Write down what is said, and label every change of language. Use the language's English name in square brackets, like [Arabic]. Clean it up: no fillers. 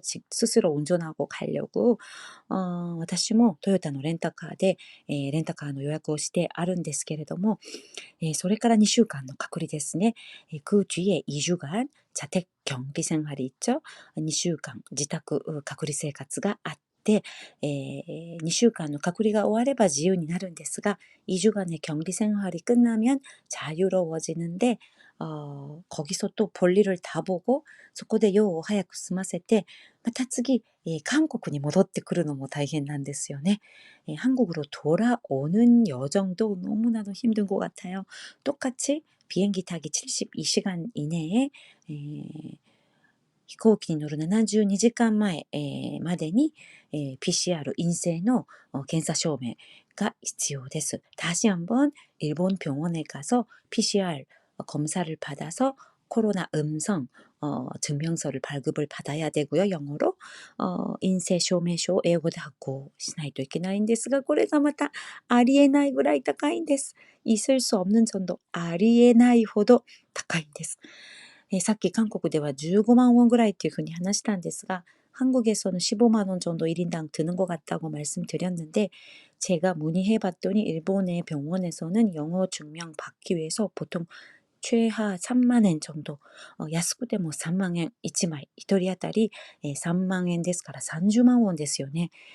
[Korean] 스스로 운전하고 가려고 [Japanese] 私も トヨタの 렌터카で 렌터카の 予約をしてあるんですけれども、それから2週間の隔離ですね。 [Korean] 그 뒤에 2주간 자택 격리 생활이 있죠. [Japanese] 2週間 自宅隔離生活があって、2週間の 隔離が終われば自由になるんですが、 [Korean] 2주간의 격리 생활이 끝나면 자유로워지는데, 거기서 또 볼일을 다 보고 [Japanese] そこで用を早く済ませて、また次 韓国に 戻ってくるのも大変なんですよね。 [Korean] 한국으로 돌아오는 여정도 너무나도 힘든 것 같아요. 똑같이 비행기 타기 72시간 이내에 [Japanese] 飛行機に乗る 72時間前 までに PCR 陰性の 検査証明が必要です. [Korean] 다시 한번 일본 병원에 가서 PCR 검사를 받아서 코로나 음성 증명서를 발급을 받아야 되고요. [Japanese] 영어로 陰性証明書を 英語で発行しないといけないんですが、これがまたありえないぐらい高いんです。 [Korean] 있을 수 없는 정도, [Japanese] ありえないほど高いんです。さっき韓国では15万ウォンぐらいっていうふうに話したんですが、 [Korean] 한국에서는 15만 원 정도 1인당 드는 것 같다고 말씀드렸는데, 제가 문의해봤더니 일본의 병원에서는 영어 증명 받기 위해서 보통 최하 3만 엔 정도, 安くても 3만 엔 1枚 1人当たり 3만 엔 ですから 30만 원ですよね。